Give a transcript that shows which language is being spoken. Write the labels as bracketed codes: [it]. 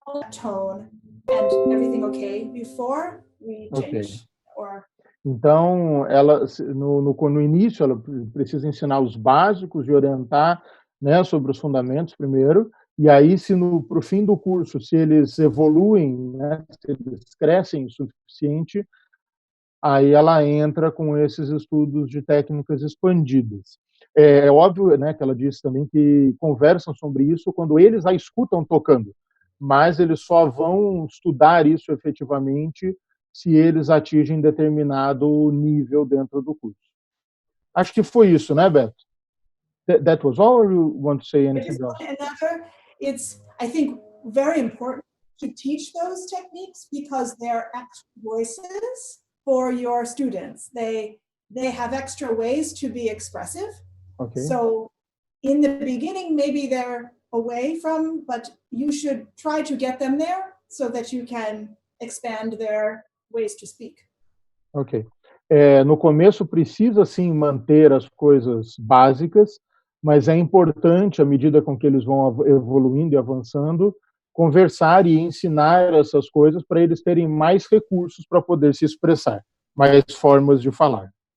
[en] Tone and everything okay before we change? Or... [pt] Então, ela no início, ela precisa ensinar os básicos e orientar, né, sobre os fundamentos primeiro, e aí, se para o fim do curso, se eles evoluem, né, se eles crescem o suficiente, aí ela entra com esses estudos de técnicas expandidas. É óbvio, né, que ela disse também que conversam sobre isso quando eles a escutam tocando, mas eles só vão estudar isso efetivamente se eles atingem determinado nível dentro do curso. Acho que foi isso, né, Beto? [en] That was all, or you want to say anything else? It's, I think, very important to teach those techniques because they're extra voices for your students. They have extra ways to be expressive, Okay. So in the beginning, maybe they're away from, but you should try to get them there so that you can expand their ways to speak. Ok. [pt] No começo precisa sim manter as coisas básicas, mas é importante, à medida com que eles vão evoluindo e avançando, conversar e ensinar essas coisas para eles terem mais recursos para poder se expressar, mais formas de falar.